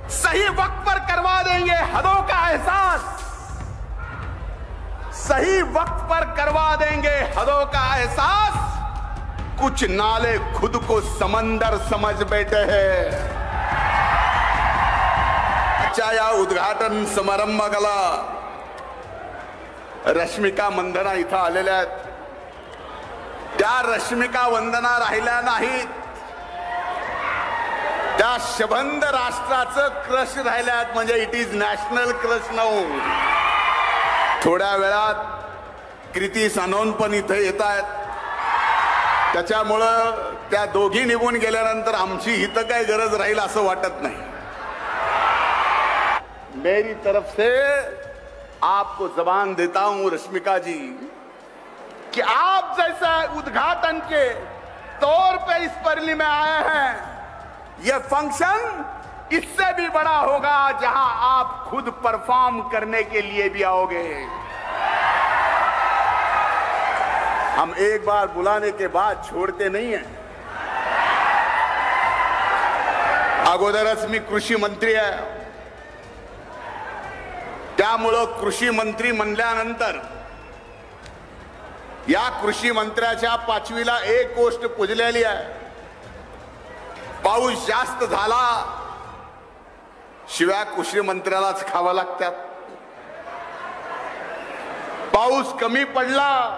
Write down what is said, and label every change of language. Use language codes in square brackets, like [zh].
[hi] सही वक्त पर करवा देंगे हदों का एहसास, सही वक्त पर करवा देंगे हदों का एहसास। कुछ नाले खुद को समंदर समझ बैठे हैं। [mr] अच्छा, या उद्घाटन समारंभाला रश्मिका मंदना इथं आलेल्या आहेत। त्या रश्मिका वंदना राहिल्या नाहीत, त्या शबंध राष्ट्राचं क्रश राहिल्यात, म्हणजे [en] It is national crush now. [mr] थोड्या वेळात कृती सानोन पण इथे येत आहेत, त्याच्यामुळं त्या दोघी निघून गेल्यानंतर आमची इथं काय गरज राहील असं वाटत नाही। [hi] मेरी तरफ से आपको जबान देता हूं रश्मिका जी कि आप जैसा उद्घाटन के तौर पे इस परली में आए हैं, यह फंक्शन इससे भी बड़ा होगा जहां आप खुद परफॉर्म करने के लिए भी आओगे। हम एक बार बुलाने के बाद छोड़ते नहीं हैं। [mr] अगोदरच मी कृषी मंत्री आहे, त्यामुळं कृषी मंत्री म्हणल्यानंतर या कृषी मंत्र्याच्या पाचवीला एक गोष्ट पुजलेली आहे, पाऊस जास्त झाला शिवाय कृषी मंत्र्यालाच खावा लागतात, पाऊस कमी पडला